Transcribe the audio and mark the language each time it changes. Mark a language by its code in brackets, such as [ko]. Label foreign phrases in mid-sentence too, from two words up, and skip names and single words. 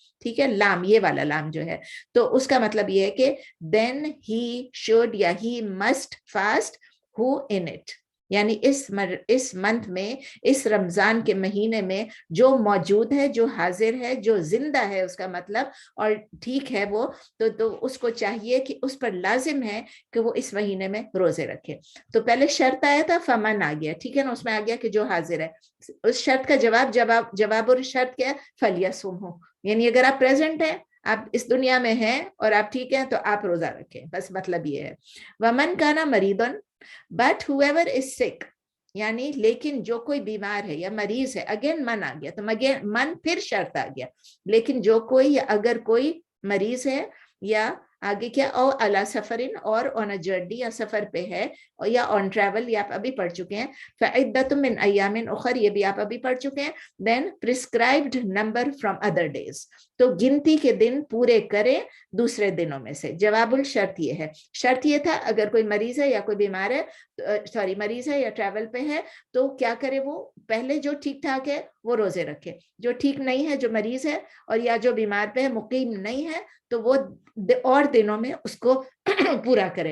[ur] ٹھیک ہے, لام, یہ والا لام جو ہے, تو اس کا مطلب یہ ہے کہ [en] then he should [ur] یا [en] he must fast who in it, [ur] یعنی اس منتھ میں, اس رمضان کے مہینے میں جو موجود ہے, جو حاضر ہے, جو زندہ ہے, اس کا مطلب, اور ٹھیک ہے وہ, تو اس کو چاہیے کہ اس پر لازم ہے کہ وہ اس مہینے میں روزے رکھے. تو پہلے شرط آیا تھا, فمن آ گیا, ٹھیک ہے نا, اس میں آ گیا کہ جو حاضر ہے. اس شرط کا جواب اور شرط کیا ہے, [ar] فلیصم ہو, [ur] یعنی اگر آپ پریزنٹ ہیں, آپ اس دنیا میں ہیں اور آپ ٹھیک ہیں, تو آپ روزہ رکھیں, بس مطلب یہ ہے. [ar] ومن کانا مریضن, [en] but whoever is sick, [ur] یعنی لیکن جو کوئی بیمار ہے یا مریض ہے, اگین من آ گیا, تو من پھر شرط آ گیا, لیکن جو کوئی, یا اگر کوئی مریض ہے, یا آگے کیا, [ar] او علی سفرن, [ur] اور [en] on a journey, [ur] یا سفر پہ ہے, یا [en] on travel, [ur] یہ آپ ابھی پڑھ چکے ہیں. [ar] فعدۃ من ایام اخر, [ur] یہ بھی آپ ابھی پڑھ چکے ہیں. [en] then prescribed number from other days, [ur] تو گنتی کے دن پورے کرے دوسرے دنوں میں سے. جواب الشرط یہ ہے, شرط یہ تھا اگر کوئی مریض ہے یا کوئی بیمار ہے, مریض ہے یا ٹریول پہ ہے, تو کیا کرے, وہ پہلے جو ٹھیک ٹھاک ہے وہ روزے رکھے, جو ٹھیک نہیں ہے, جو مریض ہے اور یا جو بیمار پہ ہے, مقیم نہیں ہے, تو وہ اور دنوں میں اس کو پورا کرے.